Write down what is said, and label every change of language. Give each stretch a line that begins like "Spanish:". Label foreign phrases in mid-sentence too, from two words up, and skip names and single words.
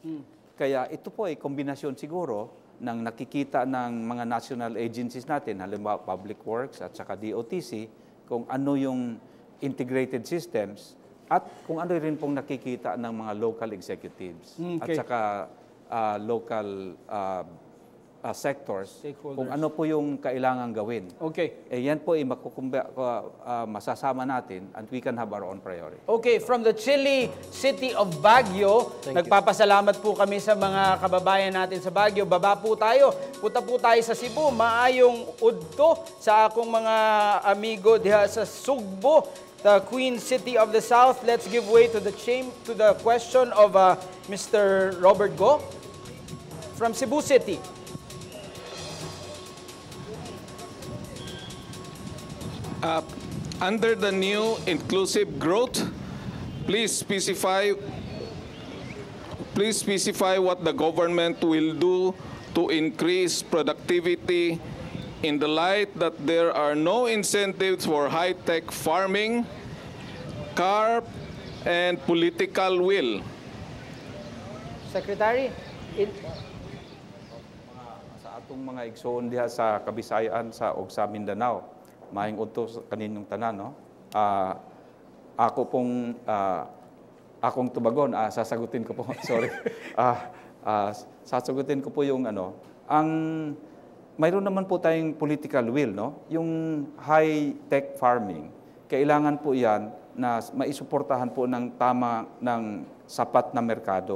Filipino: Kaya ito po ay kombinasyon siguro ng nakikita ng mga
English: national agencies
Filipino: natin, halimbawa Public Works at saka DOTC, kung ano yung
English: integrated systems
Filipino: at kung ano rin pong nakikita ng mga
English: local executives
Filipino: at saka
English: local sectors,
Filipino: kung ano po yung kailangan gawin. Okay. Yan po ay masasama natin,
English: and we can have our own priority. Okay, from the chilly city of Baguio,
Filipino: nagpapasalamat po kami sa mga kababayan natin sa Baguio. Baba po tayo, punta po tayo sa Cebu.
Cebuano: Maayong udto sa akong mga amigo diha sa Sugbo,
English: the Queen City of the South. Let's give way to the question of Mr. Robert Go from Cebu City. Under the new inclusive growth, please specify what the government will do to increase productivity in the light that there are no incentives for high-tech farming, CARP, and political will. Secretary,
Cebuano: sa atong mga igsoon diha sa Kabisayaan sa og sa Mindanao, maayong udto sa kaninyong tanan, no? Akong tubagon,
Filipino: sasagutin ko po. Sorry. Sasagutin ko po yung mayroon naman po tayong
English: political will,
Filipino: no? Yung
English: high-tech farming,
Filipino: kailangan po yan na maisuportahan po ng sapat na merkado.